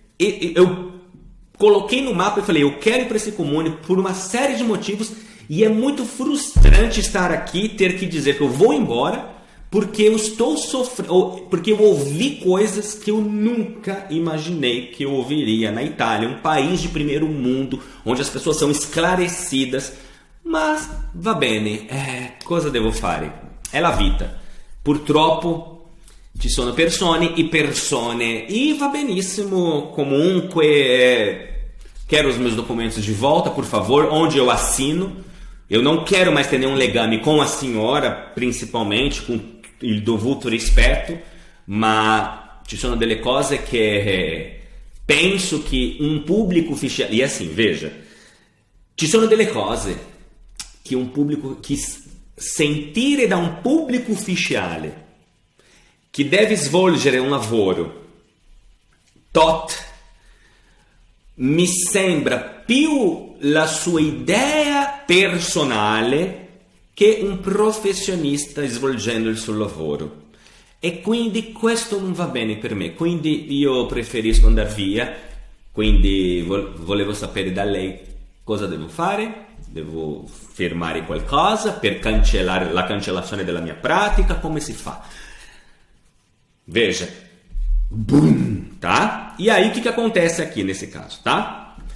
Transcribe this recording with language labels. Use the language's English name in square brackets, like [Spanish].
[Portuguese] Eu coloquei no mapa e falei, eu quero ir para esse comune por uma série de motivos, e é muito frustrante estar aqui, ter que dizer que eu vou embora, porque eu estou sofrendo, porque eu ouvi coisas que eu nunca imaginei que eu ouviria na Itália, um país de primeiro mundo, onde as pessoas são esclarecidas. [Italian] Mas va bene, cosa devo fare? È la vita. Purtroppo ci sono persone e va benissimo. [Portuguese] Comunque, quero os meus documentos de volta, por favor, onde eu assino. Eu não quero mais ter nenhum legame com a senhora, principalmente, com [Italian] il dovuto rispetto, ma ci sono delle cose che penso che un pubblico ufficiale... [Portuguese] E assim, veja, [Italian] ci sono delle cose che un pubblico, che sentire da un pubblico ufficiale che deve svolgere un lavoro tot mi sembra più la sua idea personale che un professionista svolgendo il suo lavoro, e quindi questo non va bene per me, quindi io preferisco andare via. Quindi volevo sapere da lei cosa devo fare. Devo firmare qualcosa per cancellare la cancellazione della mia pratica? Come si fa? [Portuguese] Veja. Boom, tá? E aí o que acontece aqui nesse caso, tá?